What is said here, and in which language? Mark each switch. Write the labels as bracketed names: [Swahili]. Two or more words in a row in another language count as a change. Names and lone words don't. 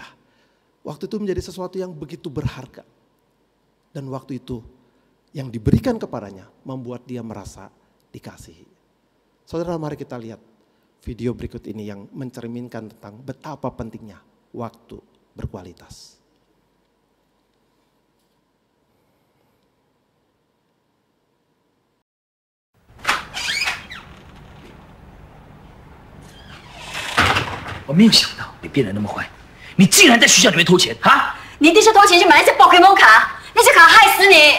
[Indonesian] Waktu itu menjadi sesuatu yang begitu berharga. Dan waktu itu yang diberikan kepadanya membuat dia merasa dikasihi. Saudara, mari kita lihat video berikut ini yang mencerminkan tentang betapa pentingnya waktu berkualitas. [Chinese] 我没有想到你变得那么坏，你竟然在学校里面偷钱啊！你弟是偷钱去买那些Pokemon卡，那些卡害死你！